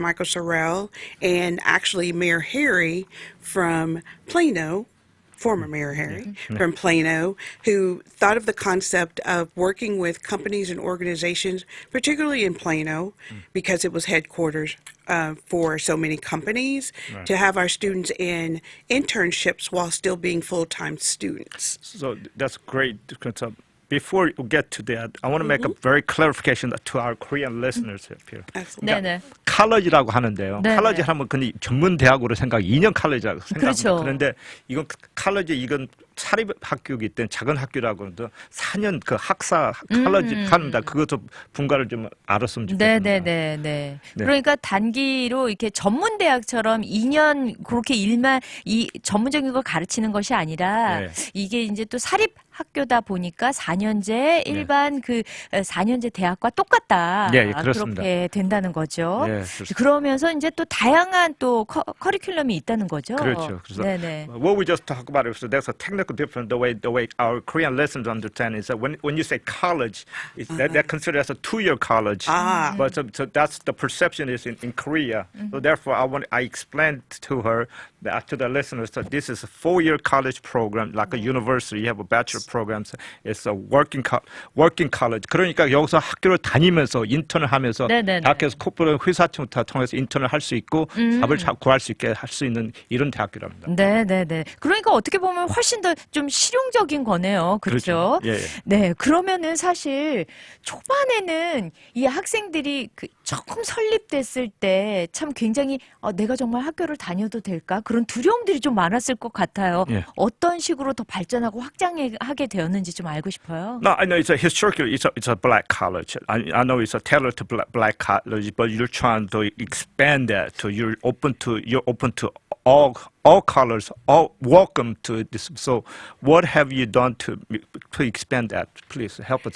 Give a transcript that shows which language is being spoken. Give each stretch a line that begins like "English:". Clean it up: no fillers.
English: Michael Sorrell and actually Mayor Harry from Plano, former Mayor Harry from Plano, who thought of the concept of working with companies and organizations, particularly in Plano, because it was headquarters for so many companies, to have our students in internships while still being full-time students. So that's great. Before we get to that, I want to make a very clarification to our Korean listeners here. Absolutely.
Korean: 네네. 칼러지라고 하는데요. 네네. 칼러지 하면 근데 전문 대학으로 생각, 2년 칼러지라고 생각합니다. 그렇죠. 그런데 이건 칼러지 이건 사립 학교이기 때문에 작은 학교라고 하는데 4년 그 학사 칼러지 합니다. 그것도 분가를 좀 알았으면 좋겠습니다. 네네네. 네. 그러니까 단기로 이렇게 전문 대학처럼 2년 그렇게 일만 이 전문적인 걸 가르치는 것이 아니라 네. 이게 이제 또 사립 학교다 보니까 4년제 일반 그 4년제 대학과 똑같다. 예, 그렇습니다. 그렇게 된다는 거죠. 예, 그렇습니다. 그러면서 이제 또 다양한 또 커리큘럼이 있다는 거죠. 그렇죠. 그래서 네네.
English: what we just talked about is there's a technical difference the way our Korean listeners understand is that when you say college, they're considered as a 2-year college. But so that's the perception is in Korea. So therefore, I explained to her that to the listeners that this is a 4-year college program like a university. You have a bachelor programs. It's a working college.
Korean: 그러니까 여기서 학교를 다니면서 인턴을 하면서 네네네. 대학에서 코퍼레이트 회사청을 통해서 인턴을 할 수 있고 잡을 구할 수 있게 할 수 있는 이런 대학교랍니다. 네네네. 그러니까 어떻게 보면 훨씬 더 좀 실용적인 거네요. 그렇죠? 예, 예. 네. 그러면은 사실 초반에는 이 학생들이 그 처음 설립됐을 때 참 굉장히 내가 정말 학교를 다녀도 될까? 그런 두려움들이 좀 많았을 것 같아요. 예. 어떤 식으로 더 발전하고 확장하게 되었는지 좀 알고 싶어요.
English: No, I know it's a historically it's a black college. I know it's a tailored to black college, but you're trying to expand that to you're open to all colors, all welcome to this. So, what have you done to expand that? Please help us.